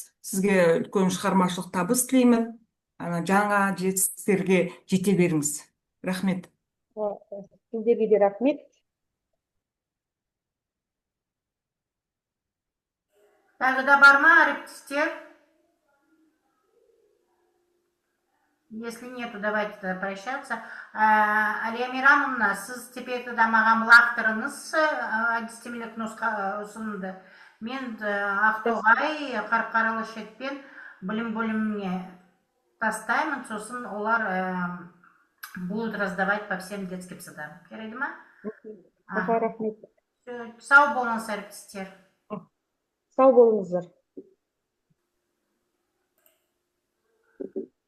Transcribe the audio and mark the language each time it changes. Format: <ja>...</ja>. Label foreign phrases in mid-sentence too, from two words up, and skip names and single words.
<kk>Сізге үлкен шығармашылық табыс тілеймін. Жаңа жетістіктерге жете беріңіз. Рахмет. Сіздерге де рахмет. Тағы да бар ма, әріптестер?</kk> <ru>Если нету, давайте тогда прощаться.</ru> <kk>Алия Мирамовна, сіз</kk> <ru>теперь тогда</ru> <kk>маған лақтырыңыз әдістемелік ұсынымды. Мен Ақтоғай Қарқаралы шетпен білім бөліміне тастаймын, сосын олар</kk> <ru>будут раздавать по всем детским садам.</ru> <kk>Кереді ма? Рахмет. Сау болыңыз, әріптестер. Сау болыңыздар.</kk>